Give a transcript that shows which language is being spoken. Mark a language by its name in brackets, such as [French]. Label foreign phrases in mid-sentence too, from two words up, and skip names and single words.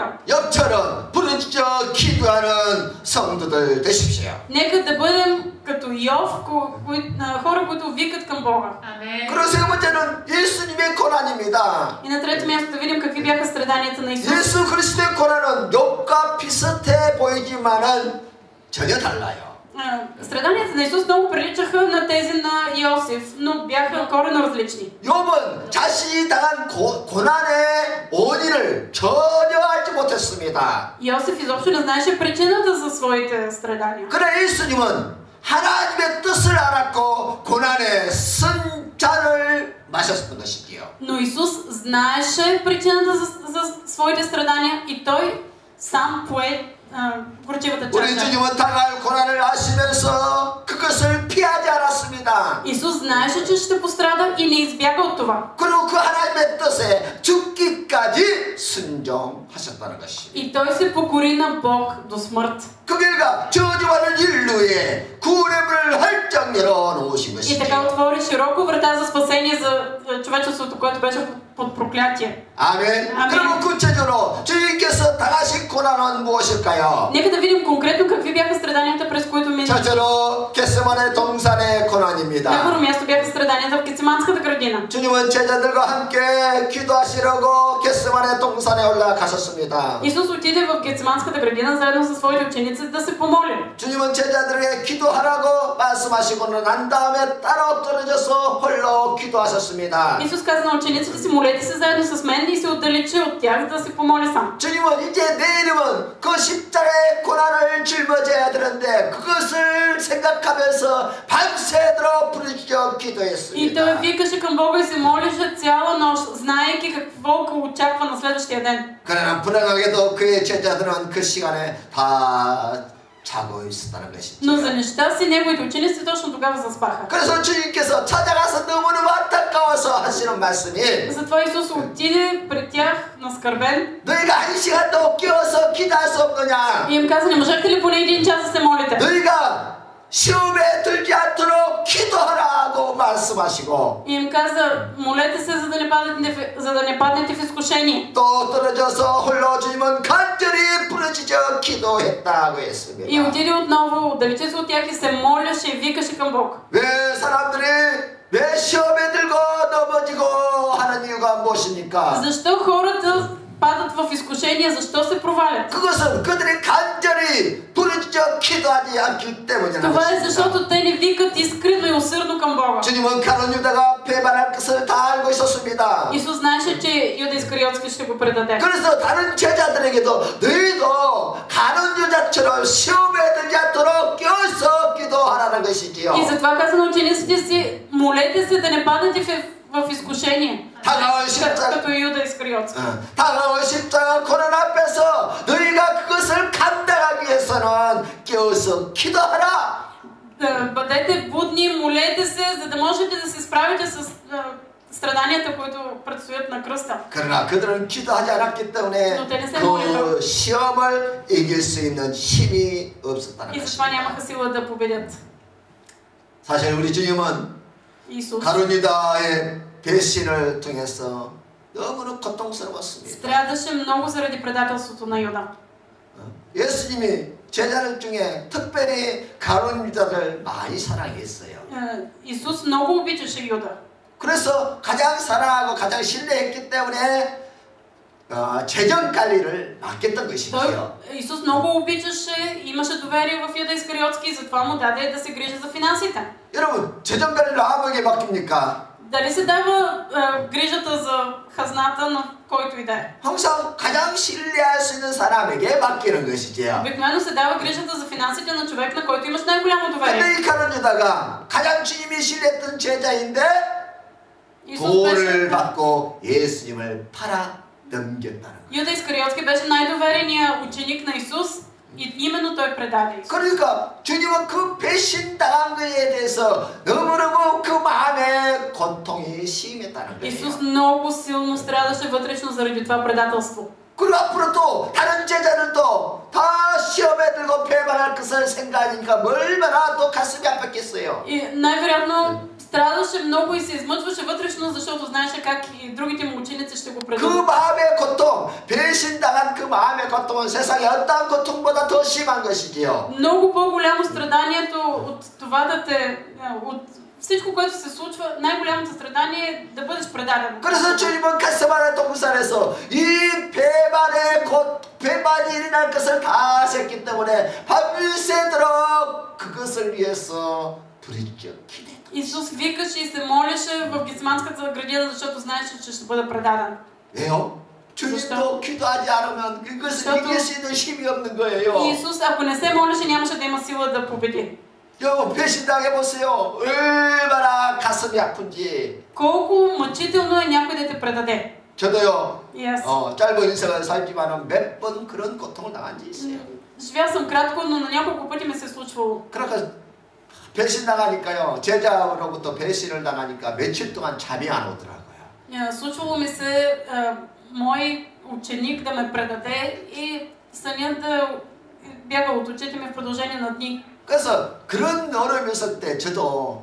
[Korean] 욥처럼 부르짖어 기도하는 성도들 되십시오. [Bulgarian] нека да бъдем като Йов, хора, които викат към Бога. [Korean] 그리고 세 번째는 예수님의 고난입니다. [Bulgarian] И на трето място да видим какви бяха страданията на Исус. [Korean] 예수 그리스도의 고난은 욥과 비슷해 보이지만은 전혀 달라요. [Bulgarian] Страданията на Исус много приличаха на тези на Йосиф, но бяха коренно различни. [Korean] 욥은 자신이 당한 고난의 원인을 전혀 알지 못했습니다. [Bulgarian] Йосиф изобщо не знаеше причината за своите страдания. [Korean] 그러나 예수님은 하나님의 뜻을 알았고 고난의 쓴잔을 마셨던 것이지요. [Bulgarian] Но Исус знаеше причината за своите страдания и той сам пое горчивата [Korean] 우리 [Bulgarian] чаша. [Korean] 주님은 당할 고난을 아시면서 그것을 피하지 않았습니다. [Bulgarian] Исус знаеше, че ще пострада и не избяга от това. [Korean] 그리고 그 하나님의 뜻에 죽기까지 순종하셨다는 것입니다. [Bulgarian] И той се покори на Бог до смърт. [Korean] 그 결과 저주받는 인류에 구원의 문을 활짝 열어놓으신 [Bulgarian] И така [Korean] 것이죠. [Bulgarian] отвори широко врата за спасение за човечеството, което беше под проклятие. [Korean] 아멘. 아멘. 그러면 구체적으로 주님께서 당하신 고난은 무엇일까요? [Bulgarian] Нека да видим конкретно какви бяха страданията, през които минаха. [Korean] 첫째로 겟세마네 동산의 [Bulgarian] На [Korean] 고난입니다. [Bulgarian] първо място бяха страданията в Гециманската градина. [Korean] 주님은 제자들과 함께 기도하시려고 겟세마네 동산에 올라가셨습니다. [Bulgarian] Исус отиде в Гециманската градина заедно със своите ученици да се помоли. [Korean] 주님은 제자들에게 기도하라고 말씀하시고는 난 다음에 따로 떨어져서 홀로 기도하셨습니다. [Bulgarian] Исус каза на учениците си: молете се заедно с мен, и се отдалечи от тях да се помоли сам. [Korean] 주님은 이제 내 이름은 그 십자가의 고난을 짊어져야 되는데 그것을 생각하면서 밤새도록 부르짖어 [Bulgarian] И той [Korean] 기도했습니다. [Bulgarian] викаше към Бога и се молеше цяла нощ, знаейки какво го очаква на следващия ден. [Korean] 그러나 불행하게도 그의 제자들은 그 시간에 다 자고 있었다는 것이죠. [Bulgarian] Но за нещастие неговите ученици точно тогава заспаха. [Korean] 그래서 주님께서 찾아가서 너무너무 안타까워서 하시는 말씀이 [Bulgarian] Затова Исус отиде пред тях наскърбен [Korean] 너희가 한 시간도 깨어서 기도할 수 없느냐? [Bulgarian] и им каза: не можехте ли поне един час да се молите? [Korean] 너희가 시험에 들지 않도록 기도하라고 말씀하시고 [Bulgarian] И им каза: молете се, за да не паднете в изкушение. [Korean] 또 떨어져서 홀로 주님은 간절히 부르짖어 기도했다고 [Bulgarian] И [Korean] 했습니다. [Bulgarian] отиде отново, отдалечи се от тях и се моляше и викаше към Бог. [Korean] 왜 사람들이 왜 시험에 들고 넘어지고 하는 이유가 무엇입니까? [Bulgarian] Защо хората падат в изкушение? Защо се провалят? [Korean] 그것은 그들이 간절히 부르짖어 기도하지 않기 때문이라는 [Bulgarian] Това е [Korean] 것입니다. [Bulgarian] защото те не викат искрено и усърдно към Бога. [Korean] 주님은 가룟 유다가 배반할 것을 다 알고 있었습니다. [Bulgarian] Исус знаеше, че Юда Искариотски ще го предаде. [Korean] 그래서 다른 제자들에게도 너희도 가룟 유다처럼 시험에 들지 않도록 껴서 기도하라는 것이지요. [Bulgarian] И затова каза на учениците си: молете се да не падате в изкушение. [Korean] 다가올 십자가, [Bulgarian] Като Юда Искариотски. [Korean] 다가올 십자가 고난 앞에서 너희가 그것을 감당하기 위해서는 껴서 기도하라. [Bulgarian] Бъдете будни, молете се, за да можете да се справите с страданията, които предстоят на кръста. [Korean] 그러나 그들은 기도하지 않았기 때문에 그 시험을 이길 수 있는 힘이 없었다는 [Bulgarian] И затова [Korean] 것입니다. [Bulgarian] нямаха сила да победят. [Korean] 사실 우리 주님은 [Bulgarian] Исус [Korean] 가룟 유다의 배신을 통해서 너무나 고통스러웠습니다. [Bulgarian] страдаше много заради предателството на Юда. [Korean] 예수님이 제자들 중에 특별히 가룟 유다를 많이 사랑했어요. [Bulgarian] Исус много обичаше Юда. [Korean] 그래서 가장 사랑하고 가장 신뢰했기 때문에 재정 관리를 맡겼던 것이지요. [Bulgarian] Исус много обичаше, имаше доверие в Юда Искариотски и затова му даде да се грижи за финансите. [Korean] 여러분, 재정 관리를 아무에게 맡깁니까? [Bulgarian] Дали се дава грижата за хазната на който и да е? [Korean] 항상 가장 신뢰할 수 있는 사람에게 맡기는 것이지요. [Bulgarian] Обикновено се дава грижата за финансите на човек, на който имаш най-голямо доверие. [Korean] 근데 이 가룟 유다가 가장 주님이 신뢰했던 제자인데 [Bulgarian] Исус [Korean] 돈을 [Bulgarian] беше... [Korean] 받고 예수님을 팔아 넘겼다는 거예요. [Bulgarian] Юда Искариотски беше най-довереният ученик на Исус и именно той предаде Исус. [Korean] 그러니까 주님은 그 배신당한 것에 대해서 너무너무 그 마음에 고통이 심했다는 거예요. [Bulgarian] Исус много силно страдаше вътрешно заради това предателство. [Korean] 그리고 앞으로 또 다른 제자들도 다 시험에 들고 배반할 것을 생각하니까 얼마나 또 가슴이 아팠겠어요. [Bulgarian] И най-вероятно страдаше много и се измъчваше вътрешно, защото знаеше как и другите му ученици ще го [Korean] 그 [Bulgarian] предадат. [Korean] 마음의 고통, 배신당한 그 마음의 고통은 세상에 어떠한 고통보다 더 심한 것이지요. [Bulgarian] Много по-голямо страданието от това да те... от всичко, което се случва, най-голямото страдание е да бъдеш предаден. [Korean] 그래서 주님은 겟세마네 동산에서 이 배반의 고통 배반이 일어날 것을 다 아셨기 때문에 밤새도록 그것을 위해서 부르짖어 기도했다. [Bulgarian] Исус викаше и се молеше в Гетсиманската градина, защото знаеше, че ще бъде предаден. [Korean] 왜요? 주님도 기도하지 않으면 그것을 이길 수 있는 힘이 없는 거예요. [Bulgarian] Исус, ако не се молеше, нямаше да има сила да победи. [Korean] 여러분 배신당해보세요. 얼마나 가슴이 아픈지. [Bulgarian] Колко мъчително е някой да те предаде. [Korean] 저도요. Yes. 짧은 인생을 살지만은 몇 번 그런 고통을 당한 지 있어요. [Bulgarian] Живял съм кратко, но на няколко пъти ми се е случвало. [Korean] 그러니까 배신당하니까요. 제자로부터 배신을 당하니까 며칠 동안 잠이 안 오더라고요. [Bulgarian] Случвало ми се мой ученик да ме предаде и сънят да бяга от очите ми в продължение на дни. [Korean] 그래서 그런 어려움이 있을 때 저도